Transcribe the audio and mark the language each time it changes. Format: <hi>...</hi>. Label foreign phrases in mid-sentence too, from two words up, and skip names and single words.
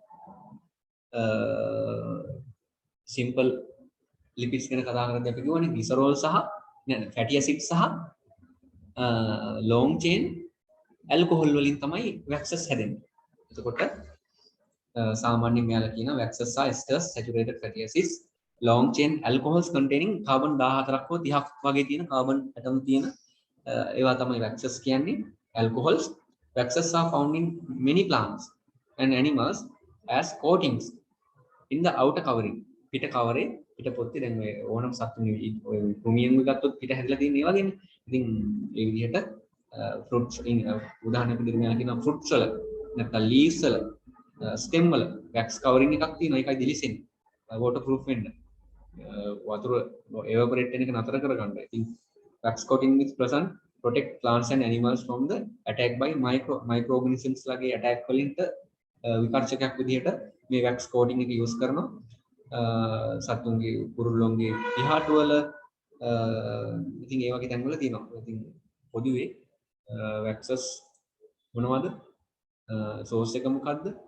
<en>simple lipids</en> <si>ගැන කතා කරද්දී අපි කියවනේ ග්ලිසරෝල් සහ</si> <en>fatty acid</en> <si>සහ</si> <en>long chain alcohol</en> <si>වලින් තමයි වැක්සස් හැදෙන්නේ. එතකොට සාමාන්‍යයෙන් මෙයාලා කියන වැක්සස් සහ</si> <en>esters saturated fatty acids long chain alcohols containing carbon</en> <si>14ක් හෝ 30ක් වගේ තියෙන</si> <en>carbon atom</en> <si>තියෙන ඒවා තමයි waxes කියන්නේ.</si> <en>alcohols. Waxes are found in many plants and animals as coatings in the outer covering.</en> <si>පිට කවරේ පිට පොත්තේ දැන් ඔය ඕනම සත්තුනේ ඔය ක්‍රොමියම් එක ගත්තොත් පිට හැදලා තියෙන ඒ වගේනේ. ඉතින් ඒ විදිහට fruits උදාහරණයක් විදිහට මෙයා කියනවා fruits වල නැත්නම් leaves වල stem වල</si> <en>wax covering</en> <si>එකක් තියෙනවා. ඒකයි දිලිසෙන්නේ.</si> <en>water proof</en> <si>වෙන්න. වතුර evaporate වෙන එක නතර කරගන්න.</si> <en>ඉතින් wax coating is present protect plants and animals from the attack by microorganisms</en> <si>ලගේ attack වලින්ට විකර්ෂකයක් විදිහට මේ</si> <en>wax coating</en> <si>එක use කරනවා. සතුන්ගේ කුරුල්ලොන්ගේ ඉහාට වල ඉතින් ඒ වගේ තැන් වල තියෙනවා. ඉතින් පොදුවේ waxes මොනවද? source එක මොකද්ද?</si>